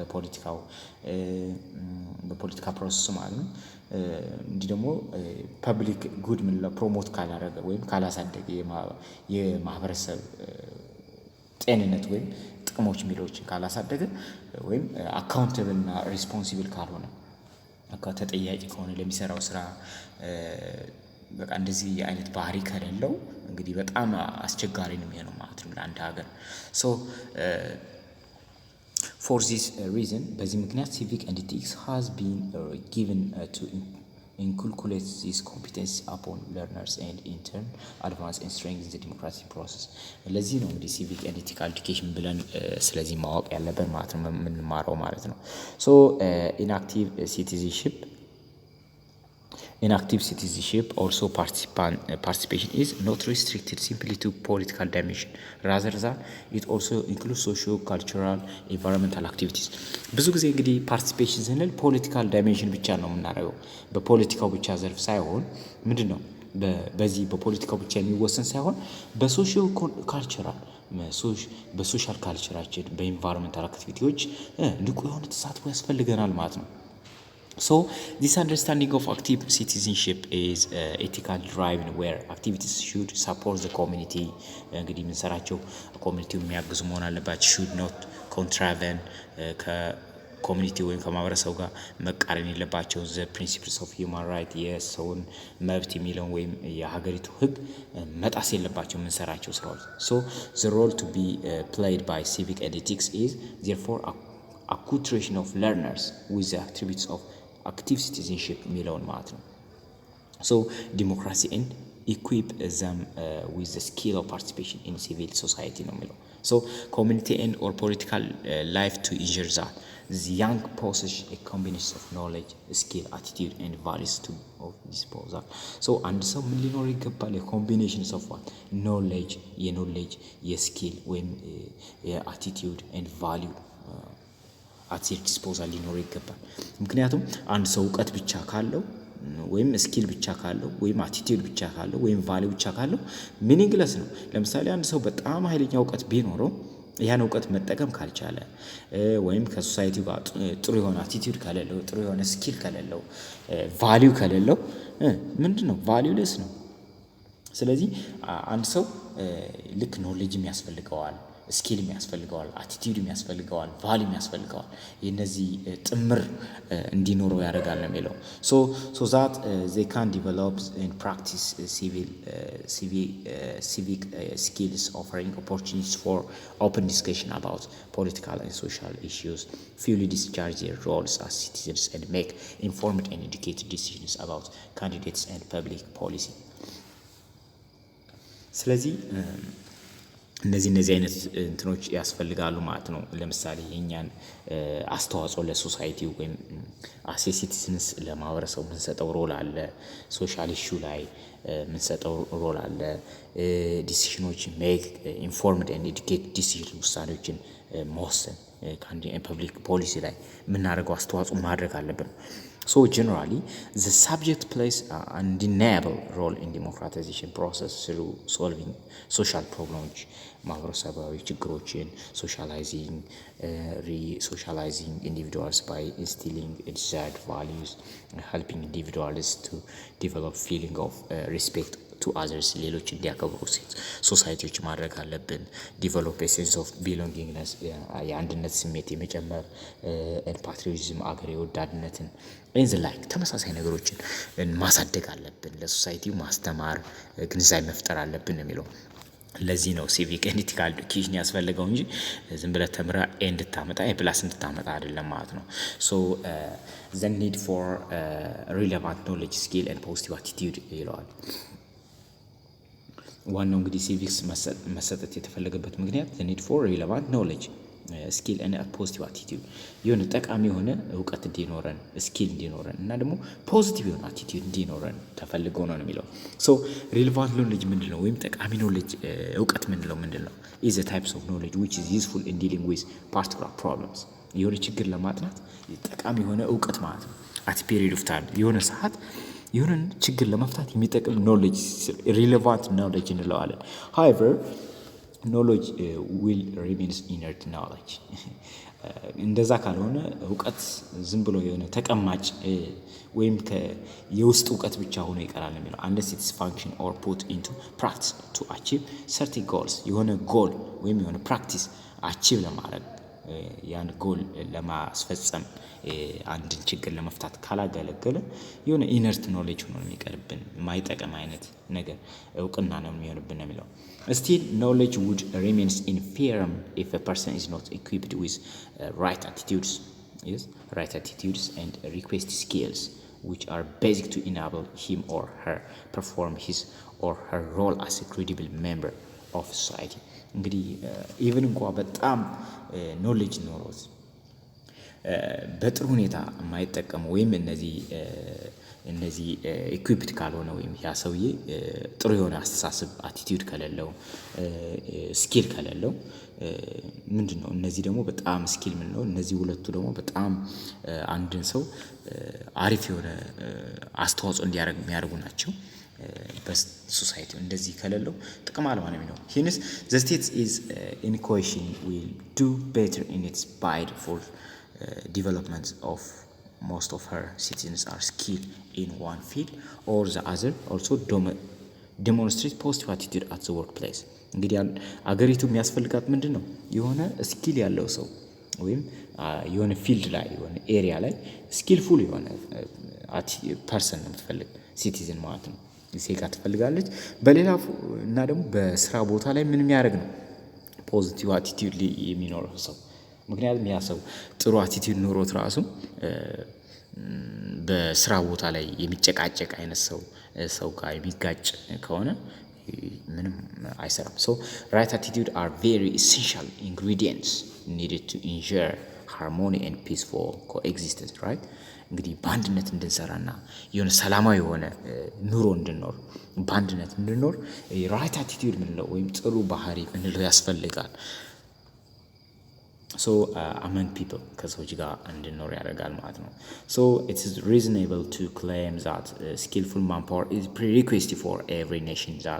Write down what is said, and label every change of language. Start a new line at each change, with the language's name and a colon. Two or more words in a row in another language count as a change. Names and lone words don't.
Amharic: በፖለቲካ ፕሮሰስ ማለት ነው። እንዲህ ደግሞ
English: public good
Amharic: ምን ፕሮሞት ካላደረገ ወይም ካላሳደገ የማህበረሰብ ጤንነት ወይም ጥቅሞች የሚለዎችን ካላሳደገ ወይም አካውንተብል እና ሪስፖንሲብል ካልሆነ ተጠያቂ ከሆነ ለሚሰራው ስራ በቃ እንደዚህ አይነት ባህሪ ከሌለው እንግዲህ በጣም አስቸጋሪ ነው የሚሆነው ማለት ነው ለአንድ ሀገር። ሶ
English: for this reason
Amharic: በዚህ ምክንያት
English: civic and ethics has been given to inculcate this competence upon learners and in turn advance and strengthen the democratic process።
Amharic: ለዚህ ነው እንግዲህ
English: civic and ethical education
Amharic: ብለን ስለዚህ ማወቅ ያለብን ማለት ነው የምንማረው ማለት ነው።
English: so in active citizenship also participation is not restricted simply to political dimension rather than it also includes socio cultural environmental activities።
Amharic: ብዙ ጊዜ እንግዲህ ፓርቲሲፔሽን ስንል
English: political dimension
Amharic: ብቻ ነው የምናደርገው በፖለቲካው ብቻ ዘርፍ ሳይሆን ምንድነው በዚህ በፖለቲካው ብቻ የሚወሰን ሳይሆን በሶሺዮ ካልቸራል በሶሻል ካልቸራችን
English: environmental activities
Amharic: ንቁ የሆነ ተሳትፎ ያስፈልገናል ማለት ነው።
English: So this understanding of active citizenship is ethical driven where activities should support the community
Amharic: እንግዲህ የምንሰራቸው ኮሚኒቲው የሚያግዙ መሆን አለባቸው
English: should not contravene
Amharic: ከኮሚኒቲ ወይም ከማህበረሰቡ ጋር መቃረን የለባቸው
English: the principles of human right
Amharic: የሰውን መብት የሚለውን ወይም የሀገሪቱ ሕግ መጣስ የለባቸው የምንሰራቸው ስራዎች። so
English: the role to be played by civic and ethics is therefore acculturation of learners with the attributes of active citizenship
Amharic: የሚለውን ማለት ነው።
English: so democracy and equip them with the skill of participation in civil society
Amharic: ነው የሚለው።
English: so community and or political life to ensure that the young possess a combination of knowledge, skill, attitude and values to of disposal። so
Amharic: አንድ ሰው ምን ሊኖር ይገባል? የኮምቢኔሽን
English: of what knowledge
Amharic: የስኪል ወይም የአቲቲዩድ
English: and value at their disposal
Amharic: ሊኖር ይገባል። ምክንያቱም አንድ ሰው እውቀት ብቻ ካለው ወይም ስኪል ብቻ ካለው ወይም አቲቲዩድ ብቻ ካለው ወይም ቫልዩ ብቻ ካለው ሚኒንግለስ ነው። ለምሳሌ አንድ ሰው በጣም ኃይለኛ እውቀት ቢኖረው ያን እውቀት መጠቀም ካልቻለ ወይም ከሶሳይቲው ጋር ጥሩ የሆነ አቲቲዩድ ከሌለው ጥሩ የሆነ ስኪል ከሌለው ቫልዩ ከሌለው ምንድነው ቫልዩለስ ነው። ስለዚህ አንድ ሰው ልክ ኖሌጅም ያስፈልገዋል ስኪል የሚያስፈልገዋል አቲቲዩድ የሚያስፈልገዋል ቫልዩ የሚያስፈልገዋል የነዚህ ጥምር እንዲኖረው ያደርጋል ነው የሚለው።
English: so that they can develop and practice civic skills offering opportunities for open discussion about political and social issues, fully discharge their roles as citizens and make informed and educated decisions about candidates and public policy።
Amharic: ስለዚህ እነዚህ አይነት እንትኖች ያስፈልጋሉ ማለት ነው። ለምሳሌ የኛን አስተዋጽኦ ለሶሳይቲው ወይም
English: as citizens
Amharic: ለማህበረሰቡ የምንሰጠው ሮል አለ።
English: social issue
Amharic: ላይ የምንሰጠው ሮል አለ።
English: decisions make informed and educated decision
Amharic: ውሳኔዎችን መወሰን
English: public policy
Amharic: ላይ የምናደርገው አስተዋጽኦ ማድረግ አለብን።
English: so generally the subject plays an undeniable role in democratization process through solving social problems
Amharic: ማህበረሰባዊ ችግሮችን
English: re-socializing individuals by instilling desired values, helping individuals to develop feeling of respect to others
Amharic: ሌሎች እንዲያከብሩ ሶሳይቲዎች ማድረግ አለብን።
English: develop a sense of belongingness
Amharic: የአንድነት ስሜት የመጨመር patriotism አገር የወዳድነትን like ተመሳሳይ ነገሮችን ማሳደግ አለብን። ለሶሳይቲው ማስተማር ግንዛቤ መፍጠር አለብን ነው የሚለው። ለዚህ ነው
English: civic and ethical education
Amharic: ያስፈልገው እንጂ ዝም ብለህ ተምረህ እንድታመጣ ፕላስ እንድታመጣ አይደለም ማለት ነው።
English: so the need for relevant knowledge, skill and positive attitude
Amharic: ይለዋል። ዋናው እንግዲህ ሲቪክስ መሰጠት የተፈለገበት ምክንያት
English: the need for relevant knowledge, skill and positive attitude
Amharic: የሆነ ጠቃሚ የሆነ እውቀት እንዲኖረን ስኪል እንዲኖረን እና ደግሞ ፖዚቲቭ የሆነ አቲቲዩድ እንዲኖረን ተፈልጎ ነው የሚለው።
English: so relevant knowledge
Amharic: ምንድነው ወይም ጠቃሚ ኖሌጅ እውቀት ምንድነው
English: is a types of knowledge which is useful in dealing with particular problems
Amharic: የሆነ ችግር ለማጥናት ጠቃሚ የሆነ እውቀት ማለት ነው።
English: at period of time
Amharic: የሆነ ሰዓት የሆነ ችግር ለመፍታት የሚጠቅም
English: knowledge relevant knowledge እንለዋለን። however knowledge will remains inert knowledge
Amharic: እንደዛ ካልሆነ እውቀት ዝም ብሎ የሆነ ተቀማጭ ወይም የውስጥ እውቀት ብቻ ሆኖ ይቀራል የሚለው
English: unless it is function or put into practice to achieve certain goals
Amharic: የሆነ ጎል ወይም የሆነ
English: practice achieve
Amharic: ለማድረግ ያን ጎል ለማስፈጸም አንድን ችግር ለመፍታት ካላገለገለ የሆነ ኢነርት ኖሌጅ ሆኖ የሚቀርብን የማይጠቅም አይነት ነገር እውቅና ነው የሚሆንብን ነው የሚለው።
English: still knowledge would remains infirm if a person is not equipped with right attitudes and request skills which are basic to enable him or her perform his or her role as a credible member of society
Amharic: እንግዲህ ኢቭን እንኳን በጣም ኖሌጅ ኖሮት በጥሩ ሁኔታ የማይጠቀሙ ወይም እነዚህ ኢኩዊፕድ ካልሆነ ወይም ያ ሰውዬ ጥሩ የሆነ አስተሳሰብ አቲቲዩድ ከሌለው ስኪል ከሌለው ምንድነው እነዚህ ደግሞ በጣም ስኪል ምን ነው እነዚህ ሁለቱ ደግሞ በጣም አንድን ሰው አሪፍ የሆነ አስተዋጽኦ እንዲያደርግ የሚያደርጉ ናቸው በሶሳይቲ እንደዚህ ከሌለው ጥቅም አለ ማለት ነው።
English: hence the state is in question will do better in its bid for development of most of her citizens are skilled in one field or the other
Amharic: also demonstrate positive attitude at the workplace እንግዲህ አገሪቱ የሚያስፈልጋት ምንድነው የሆነ ስኪል ያለው ሰው ወይም የሆነ ፊልድ ላይ የሆነ ኤሪያ ላይ ስኪልፉል የሆነ ፐርሰን ነው የምትፈልግ ሲቲዝን ማለት ነው ዜጋ ትፈልጋለች። በሌላ እና ደግሞ በስራ ቦታ ላይ ምን የሚያደርግ ነው
English: positive attitude
Amharic: የሚኖረው ሰው ምክንያቱም ያ ሰው ጥሩ አቲቲዩድ ኖሮት ራሱ በስራ ቦታ ላይ የሚጨቃጨቅ አይነት ሰው ጋር የሚጋጭ ከሆነ ምንም አይሰራም።
English: so right attitude are very essential ingredients needed to ensure harmony and peaceful coexistence right
Amharic: እንግዲህ በአንድነት እንድንሰራና የሆነ ሰላማዊ የሆነ ኑሮ እንድንኖር በአንድነት እንድንኖር
English: right attitude
Amharic: ምንለው ወይም ጥሩ ባህሪ ምንለው ያስፈልጋል።
English: so among people
Amharic: ከሰዎች ጋር እንድንኖር ያደርጋል ማለት ነው።
English: so it is reasonable to claim that skillful manpower is prerequisite for every nation that